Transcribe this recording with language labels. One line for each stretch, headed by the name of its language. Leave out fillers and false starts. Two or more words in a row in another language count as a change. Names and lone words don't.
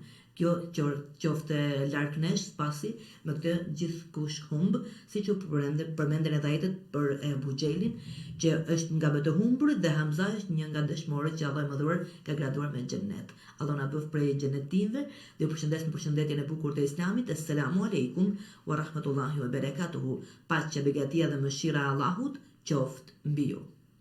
Albanian: Kjo qofte larg nesh pasi me këtë gjithkush humb, siç u përmenden edhe ajetet për Abu Xhelin, që është nga më të humburit dhe Hamza është një nga dëshmorët që Allah i Madhuar ka graduar me xhennet. Allah na bëf prej xhennetinëve dhe ju përshëndes në përshëndetjen e bukur të Islamit.
Arabic: السلام عليكم ورحمة الله وبركاته.
Albanian: Paqja, begatia dhe mëshira e Allahut qoftë mbi ju.